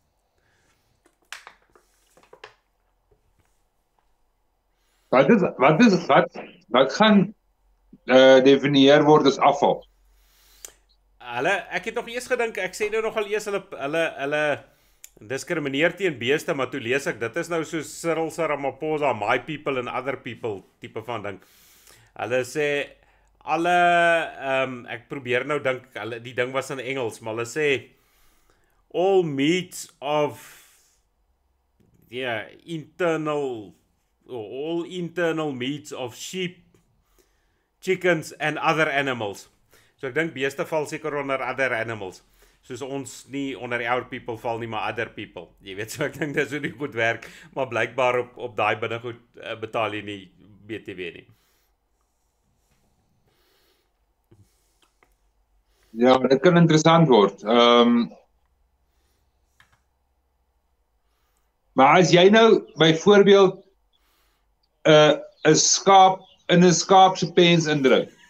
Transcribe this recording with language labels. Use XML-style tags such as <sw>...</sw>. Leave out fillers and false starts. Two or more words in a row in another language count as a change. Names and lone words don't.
<af>Wat gaan definieer word as afval? Ek het nog eers gedink, ek sê nou nogal eers hulle diskrimineer teen beeste, maar toe lees ek, dit is nou so Cyril Ramaphosa,</af> <en>my people and other people</en> <af>tipe van ding. Hulle sê ek probeer nou dink, die ding was in Engels, maar hulle sê</af> <en>all meats of all internal meats of sheep, chickens and other animals.</en> <af>So ek dink beeste val seker onder</af> <en>other animals.</en> <af>Soos ons nie onder</af> <en>our people</en> <af>val nie, maar other people. Jy weet, so ek dink dis hoe die goed werk, maar blykbaar op daai binnegoed betaal jy nie BTW nie. Ja, dit kan interessant word. Maar as jy nou byvoorbeeld 'n skaap in 'n skaap se pens indruk.</af>